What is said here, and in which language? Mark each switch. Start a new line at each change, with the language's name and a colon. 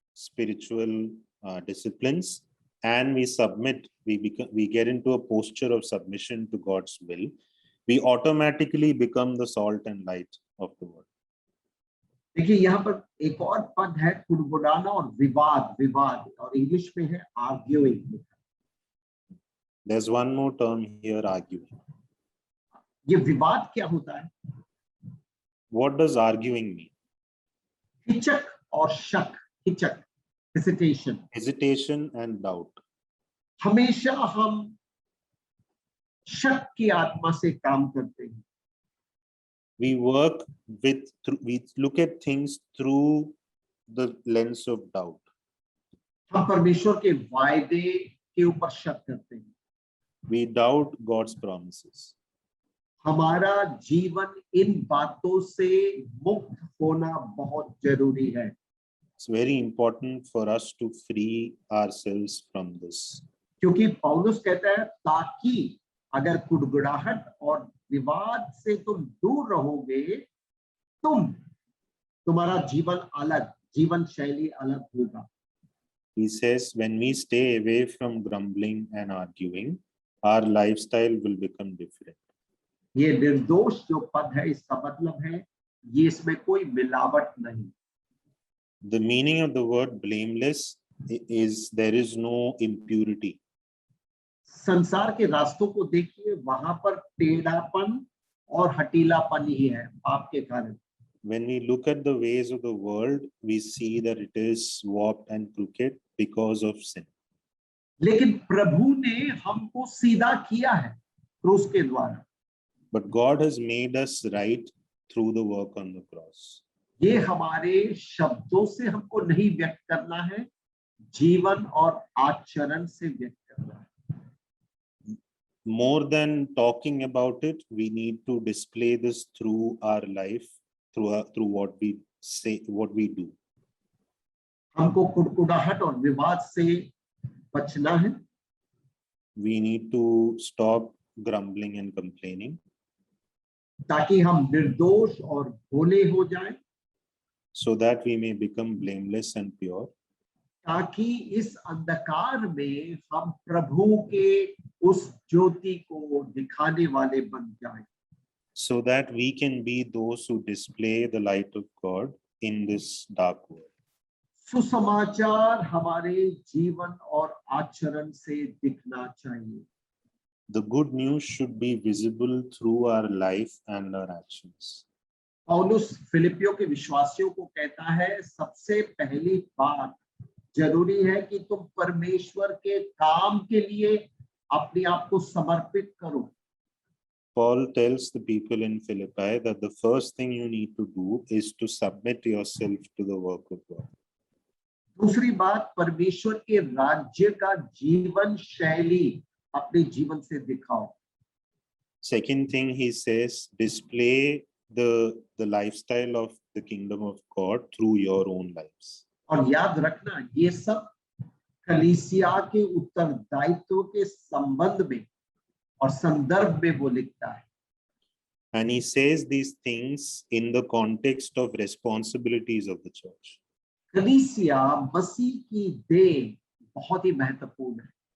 English: spiritual disciplines, and we submit, we get into a posture of submission to God's will, we automatically become the salt and light of the world.
Hindi: देखिए यहाँ पर एक और पद है कुड़कुड़ाना और विवाद, विवाद, और इंग्लिश में है arguing.
English: There's one more term here, arguing.
Hindi: ये विवाद क्या होता है?
English: What does arguing mean?
Hindi: हिचक और शक, हिचक, hesitation.
English: Hesitation and doubt.
Hindi: हमेशा हम शक की आत्मा से काम करते हैं।
English: We work with, we look at things through the lens of doubt.
Hindi: हम परमेश्वर के वायदे के ऊपर शक करते हैं।
English: We doubt God's promises.
Hindi: हमारा जीवन इन बातों से मुक्त होना बहुत जरूरी है।
English: It's very important for us to free ourselves from this.
Hindi: क्योंकि पौलुस कहता है ताकि अगर कुड़कुड़ाहट और विवाद से तुम दूर रहोगे, तुम्हारा जीवन अलग, जीवन शैली अलग होगा।
English: He says, when we stay away from grumbling and arguing, our lifestyle will become different.
Hindi: ये निर्दोष जो पद है, इसका मतलब है ये इसमें कोई मिलावट नहीं।
English: The meaning of the word blameless is there is no impurity.
Hindi: संसार के रास्तों को देखिए, वहां पर टेढ़ापन और हटीलापन ही है पाप के कारण।
English: When we look at the ways of the world, we see that it is warped and crooked because of sin.
Hindi: लेकिन प्रभु ने हमको सीधा किया है क्रूस के द्वारा।
English: But God has made us right through the work on the cross.
Hindi: ये हमारे शब्दों से हमको नहीं व्यक्त करना है, जीवन और आचरण से व्यक्त करना है।
English: More than talking about it, we need to display this through our life, through what we say, what we do.
Hindi: हमको कुड़कुड़ाहट और विवाद से बचना है।
English: We need to stop grumbling and complaining,
Hindi: ताकि हम निर्दोष और भोले हो जाएं,
English: so that we may become blameless and pure.
Hindi: ताकि इस अंधकार में हम प्रभु के उस ज्योति को दिखाने वाले बन जाएं।
English: So that we can be those who display the light of God in this dark world.
Hindi: सुसमाचार हमारे जीवन और आचरण से दिखना चाहिए।
English: The good news should be visible through our life and our actions.
Hindi: पौलुस फिलिपियों के विश्वासियों को कहता है, सबसे पहली बात जरूरी है कि तुम परमेश्वर के काम के लिए अपने आप को समर्पित करो।
English: Paul tells the people in Philippi that the first thing you need to do is to submit yourself to the work of God.
Hindi: दूसरी बात, परमेश्वर के राज्य का जीवन शैली अपने जीवन से दिखाओ।
English: Second thing he says, display the lifestyle of the kingdom of God through your own lives.
Hindi: और याद रखना, ये सब कलीसिया के उत्तरदायित्व के संबंध में और संदर्भ में वो लिखता है।
English: And he says these things in the context of responsibilities of the church.
Hindi: कलीसिया मसीह की देह बहुत ही महत्वपूर्ण है।